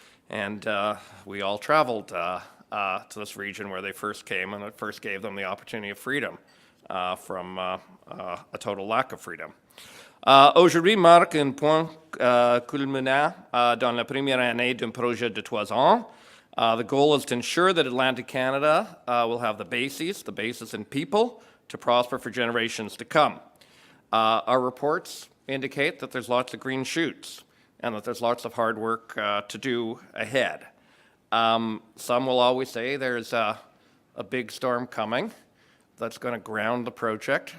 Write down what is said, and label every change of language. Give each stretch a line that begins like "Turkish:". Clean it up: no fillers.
English: and we all traveled to this region where they first came, and it first gave them the opportunity of freedom from a total lack of freedom.
French: Aujourd'hui marque un point culminant dans la première année d'un projet de 3 ans.
English: The goal is to ensure that Atlantic Canada will have the basis and people to prosper for generations to come. Our reports indicate that there's lots of green shoots and that there's lots of hard work to do ahead. Some will always say there's a big storm coming that's going to ground the project.